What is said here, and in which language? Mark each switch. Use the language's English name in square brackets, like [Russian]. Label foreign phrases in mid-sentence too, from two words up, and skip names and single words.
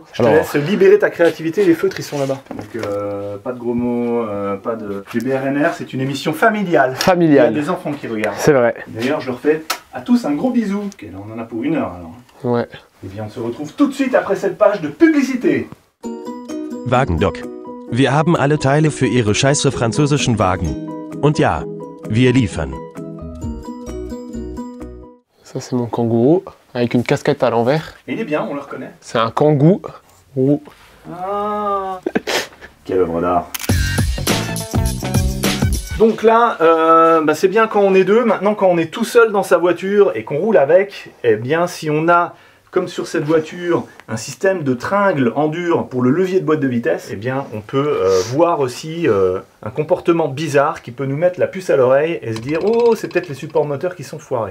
[French] Je te laisse libérer ta créativité, les feutres ils sont là-bas. Donc pas de gros mots, pas de... GBRNR, c'est une émission familiale. Familiale. Il y a des enfants qui regardent. C'est vrai. D'ailleurs, je leur fais à tous un gros bisou. Ok, là on en a pour 1 heure alors. Ouais. Eh bien, on se retrouve tout de suite après cette page de publicité. [German] Wagendock. Wir haben alle Teile für Ihre scheiße französischen Wagen. Und ja, wir liefern. [French] Ça c'est mon kangourou, avec une casquette à l'envers. Il est bien, on le reconnaît. C'est un kangou. Ah. Quelle œuvre d'art. Donc là, c'est bien quand on est deux. Maintenant, quand on est tout seul dans sa voiture et qu'on roule avec, eh bien, si on a, comme sur cette voiture, un système de tringles en dur pour le levier de boîte de vitesse, eh bien, on peut voir aussi un comportement bizarre qui peut nous mettre la puce à l'oreille et se dire « Oh, c'est peut-être les supports moteurs qui sont foirés ».